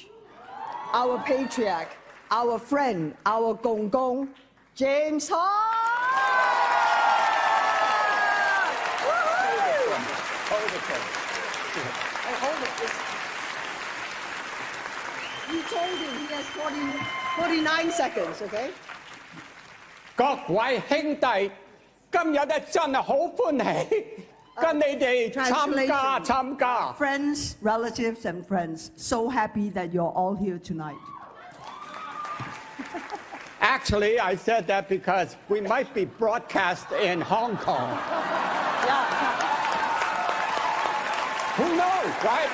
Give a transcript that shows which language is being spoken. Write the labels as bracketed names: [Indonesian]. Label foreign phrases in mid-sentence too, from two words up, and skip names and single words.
[English] Our patriarch, our friend, our gong gong, James Hart! Hold it. You told him he has 49 seconds, okay? [Cantonese] 各位兄弟，今日咧真係好歡喜，跟你哋參加。 [English] Friends, relatives, and friends, so happy that you're all here tonight. Actually, I said that because we might be broadcast in Hong Kong. Yeah. Who knows, right?